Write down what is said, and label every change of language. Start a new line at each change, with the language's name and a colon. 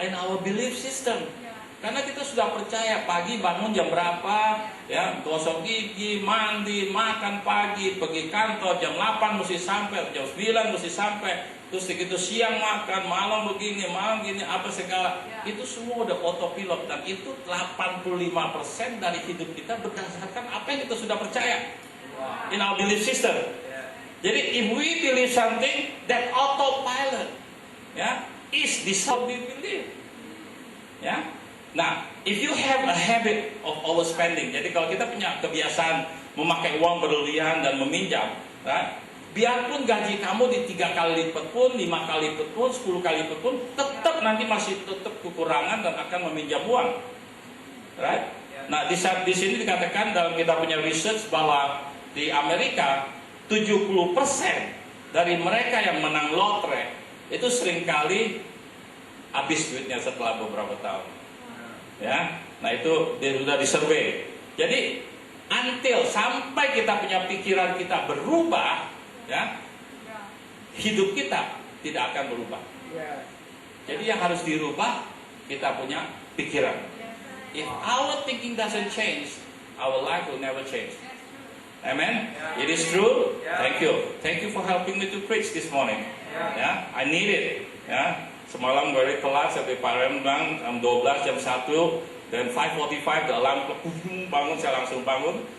English: In our belief system.
Indonesian: Karena kita sudah percaya pagi bangun jam berapa, ya, gosok gigi, mandi, makan pagi, pergi kantor jam 8 mesti sampai, jam 9 mesti sampai, terus begitu siang makan, malam begini, malam gini, apa segala. Itu semua udah autopilot dan itu 85% dari hidup kita berdasarkan apa yang kita sudah percaya.
English: In our belief system. Jadi if we believe something, that autopilot, ya, is this how we believe.
Indonesian: Ya. Nah,
English: if you have a habit of overspending,
Indonesian: jadi kalau kita punya kebiasaan memakai uang berlebihan dan meminjam, right? Biarpun gaji kamu di 3 kali lipat pun, 5 kali lipat pun, 10 kali lipat pun, tetap nanti masih tetap kekurangan dan akan meminjam uang, right? Nah, di sini dikatakan dalam kita punya research bahwa di Amerika 70% dari mereka yang menang lotre itu seringkali habis duitnya setelah beberapa tahun. Ya, nah itu sudah disurvey. Jadi until sampai kita punya pikiran kita berubah, ya, hidup kita tidak akan berubah. Jadi yang harus dirubah kita punya pikiran.
English: If our thinking doesn't change, our life will never change. Amen. It is true. Thank you. Thank you for helping me to preach this morning. Ya, I need it. Ya.
Indonesian: Semalam dari kelas sampai Palembang jam 12 jam 1 dan 5:45 the alarm bangun, saya langsung bangun.